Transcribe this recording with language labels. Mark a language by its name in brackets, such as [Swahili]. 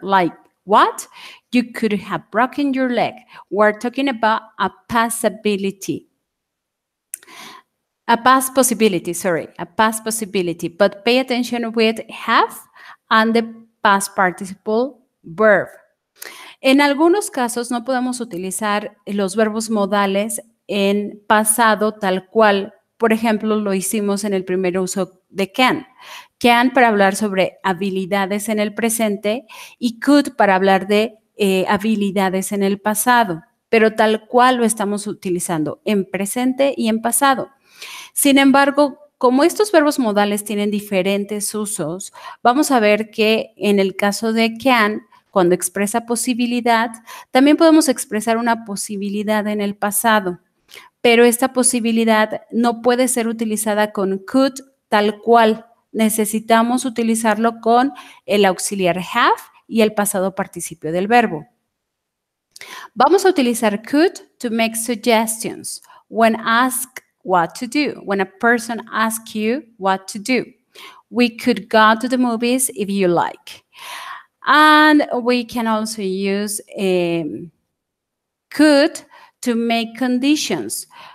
[English] Like what? You could have broken your leg. We're talking about a possibility. A past possibility, sorry, a past possibility. But pay attention with have and the past participle verb. [Spanish] En algunos casos no podemos utilizar los verbos modales en pasado tal cual. Por ejemplo, lo hicimos en el primer uso de can. Can para hablar sobre habilidades en el presente y could para hablar de habilidades en el pasado. pero tal cual lo estamos utilizando en presente y en pasado. Sin embargo, como estos verbos modales tienen diferentes usos, vamos a ver que en el caso de can, cuando expresa posibilidad, también podemos expresar una posibilidad en el pasado, pero esta posibilidad no puede ser utilizada con could tal cual. Necesitamos utilizarlo con el auxiliar have y el pasado participio del verbo. Vamos a utilizar [English] could to make suggestions when asked what to do, when a person asks you what to do. We could go to the movies if you like. And we can also use could to make conditions.